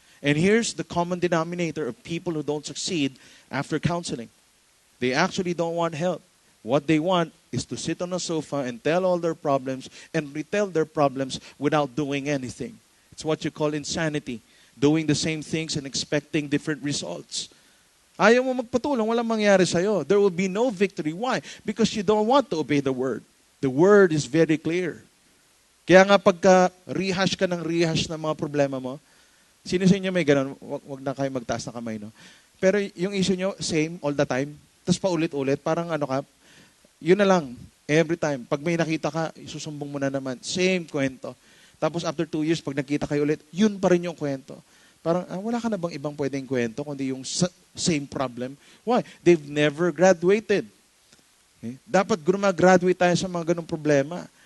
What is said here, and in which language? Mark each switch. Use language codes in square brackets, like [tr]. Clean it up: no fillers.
[en] And here's the common denominator of people who don't succeed after counseling. They actually don't want help. What they want is to sit on a sofa and tell all their problems and retell their problems without doing anything. It's what you call insanity. Doing the same things and expecting different results. [tl] Ayaw mo magpatulong, walang mangyari sa'yo. [en] There will be no victory. Why? Because you don't want to obey the Word. The Word is very clear. [tl] Kaya nga pagka rehash ka ng mga problema mo, sino sa inyo may ganun? Wag na kayo magtaas na kamay, no? Pero yung issue nyo, same all the time. Tapos paulit-ulit, parang ano ka, yun na lang, every time. Pag may nakita ka, isusumbong mo na naman. Same kwento. Tapos [en] after 2 years, [tl] pag nakita kayo ulit, yun pa rin yung kwento. Parang, wala ka na bang ibang pwedeng kwento kundi yung same problem? Why? [en] They've never graduated. Okay? [tl] Dapat graduate tayo sa mga ganong problema.